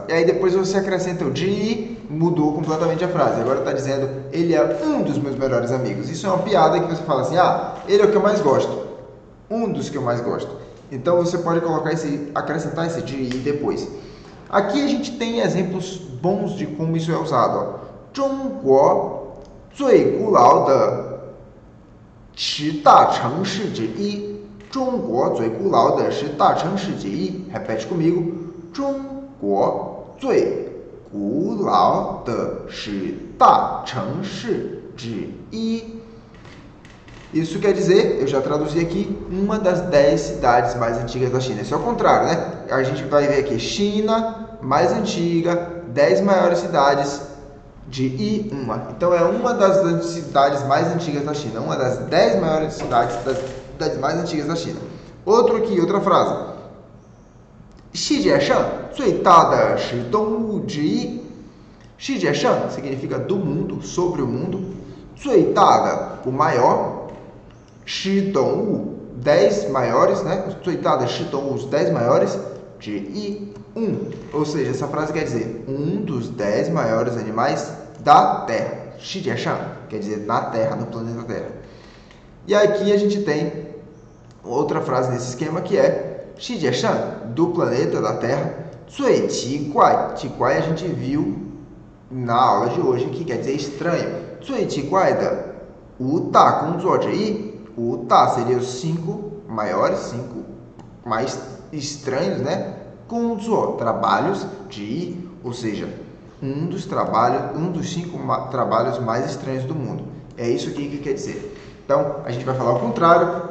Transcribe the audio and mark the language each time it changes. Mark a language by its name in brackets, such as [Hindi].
[Portuguese] E aí depois você acrescenta o de, mudou completamente a frase. Agora está dizendo, ele é um dos meus melhores amigos. Isso é uma piada que você fala assim, ele é o que eu mais gosto. Um dos que eu mais gosto. Então você pode acrescentar esse de depois. Aqui a gente tem exemplos bons de como isso é usado. [Chinese] 中国最古老的10大城市之一. 中国最古老的10大城市之一. [Portuguese] Repete comigo. [Chinese] 中国最古老的10大城市之一. [Portuguese] Isso quer dizer, eu já traduzi aqui, uma das 10 cidades mais antigas da China. Isso é o contrário, né? A gente vai ver aqui, China, mais antiga, 10 maiores cidades de uma. Então, é uma das cidades mais antigas da China. Uma das 10 maiores cidades das mais antigas da China. Outra frase. [Chinese] 世界上最大的是动物之一. [Portuguese] 世界上 significa do mundo, sobre o mundo. 最大的, o maior. 是动物 10 maiores, né? [Chinese] 最大的是动物 [Portuguese] os 10 maiores de ou seja, essa frase quer dizer um dos 10 maiores animais da Terra. 世界上 quer dizer na Terra, no planeta Terra. E aqui a gente tem outra frase nesse esquema que é 世界上 do planeta da Terra. 最奇怪 奇怪a gente viu na aula de hoje, que quer dizer estranho. [Chinese] 最奇怪的五大工作之一. [Portuguese] O tá seria os 5 maiores, 5 mais estranhos, né? Kunzuo, trabalhos de, ou seja, um dos 5 trabalhos mais estranhos do mundo. É isso aqui que quer dizer. Então, a gente vai falar ao contrário.